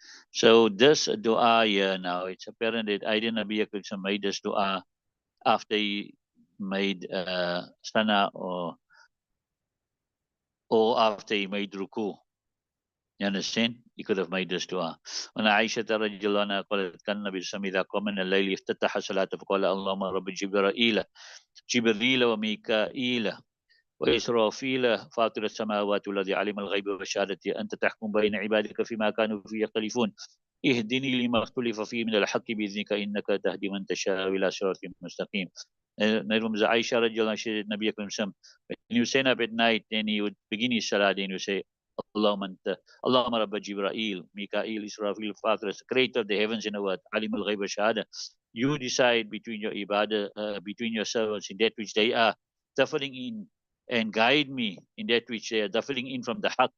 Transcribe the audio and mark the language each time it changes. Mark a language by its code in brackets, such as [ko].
[en] So this dua here now, it's apparent that Aiden Nabi Akram made this dua after he made sana or after he made ruku. You understand? He could have made this dua. [ar] And Aisha radiallahu anha قالت كان النبي صلى الله عليه وسلم إذا قام من الليل افتتح صلاته فقال اللهم رب جبريل وميكائيل وإسرافيل فاطر السماوات والذي علم الغيب والشهادة أنت تحكم بين عبادك فيما كانوا فيه يختلفون اهدني لما اختلف فيه من الحق بإذنك إنك تهدي من تشاء إلى صراط مستقيم. [en] Aisha radiallahu anha, Nabi Akram sallam, when you stand up at night, then he would begin his salah, then you say, [ar] Allahumma Rabba Jibreel, Mikael, Israfil, Fatir, [en] creator of the heavens and the earth, [ar] Alim al Ghayb Shahada. [en] You decide between your ibadah, between your servants in that which they are suffering in, and guide me in that which they are suffering in from the haq.